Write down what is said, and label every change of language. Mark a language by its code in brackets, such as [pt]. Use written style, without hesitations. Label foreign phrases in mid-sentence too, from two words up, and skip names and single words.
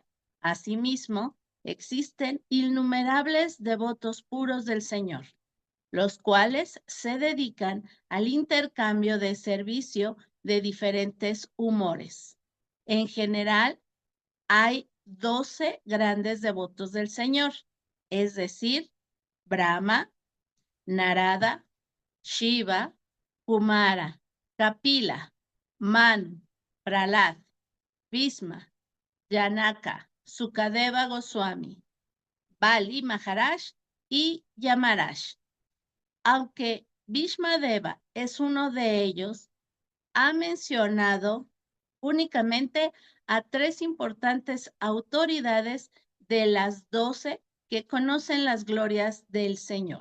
[es] Asimismo, existen innumerables devotos puros del Señor, los cuales se dedican al intercambio de servicio de diferentes humores. En general, hay 12 grandes devotos del Señor, es decir, Brahma, Narada, Shiva, Kumara, Kapila, Manu, Prahlad, Bhisma, Janaka, Sukadeva Goswami, Bali Maharaj y Yamaraj. Aunque Bhishmadeva es uno de ellos, ha mencionado únicamente a 3 importantes autoridades de las 12 que conocen las glorias del Señor.